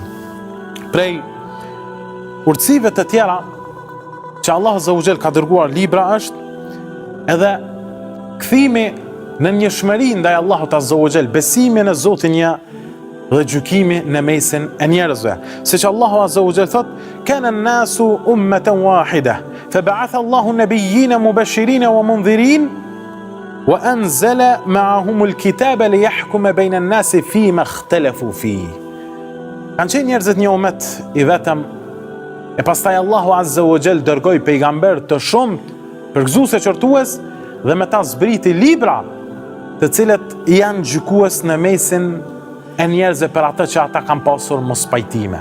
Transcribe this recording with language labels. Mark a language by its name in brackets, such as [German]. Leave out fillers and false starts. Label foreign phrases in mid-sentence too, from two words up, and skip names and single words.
[Albanian] Prej urtësive të tjera që Allah [Arabic] عز وجل [Albanian] ka dërguar libra është edhe kthimi në njëshmëri ndaj Allahut [Arabic] عز وجل, [Albanian] besimi në Zotin një dhe gjykimi në mesin e njerëzve. Siç Allahu [Arabic] عز وجل [Albanian] thot: [Arabic] "كان الناس أمة واحدة فبعث الله النبيين مبشرين ومنذرين وأنزل معهم الكتاب ليحكم بين الناس فيما اختلفوا فيه." [Albanian] Kanë qenë njerëzit një umet i vetëm, e pastaj Allahu [Arabic] عز وجل [Albanian] dërgoi pejgamber të shumt, përgëzues, qortues dhe me ta zbriti libra të cilët janë gjykues në mesin e njerëzve për atë që ata kanë pasur mos pajtime.